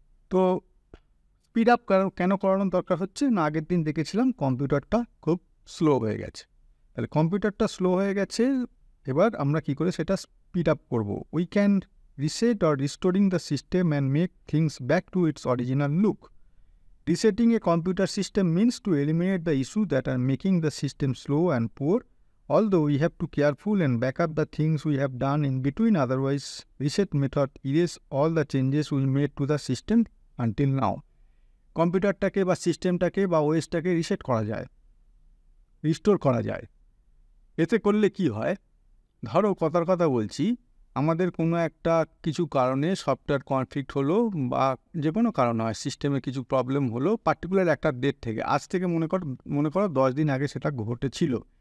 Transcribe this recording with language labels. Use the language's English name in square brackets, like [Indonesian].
[Bangla] তো speed up কেন করানোর দরকার হচ্ছে না, আগের দিন দেখেছিলাম কম্পিউটারটা খুব স্লো হয়ে গেছে। তাহলে কম্পিউটারটা স্লো হয়ে গেছে, এবার আমরা কি করে সেটা স্পিড আপ করবো। [English] We can reset or restoring the system and make things back to its original look. Resetting a computer system means to eliminate the issues that are making the system slow and poor, although we have to careful and back up the things we have done in between. Otherwise, reset method erase all the changes we made to the system until now. [Bangla] কম্পিউটারটাকে বা সিস্টেমটাকে বা ওএসটাকে reset করা যায়, restore করা যায়। এতে করলে কি হয়, ধরো কথা বলছি, আমাদের কোনো একটা কিছু কারণে সফটওয়্যার কনফ্লিক্ট হলো বা যে কোনো কারণ হয়, সিস্টেমে কিছু প্রবলেম হলো পার্টিকুলার একটা ডেট থেকে, আজ থেকে মনে করো 10 দিন আগে সেটা ঘটেছিল।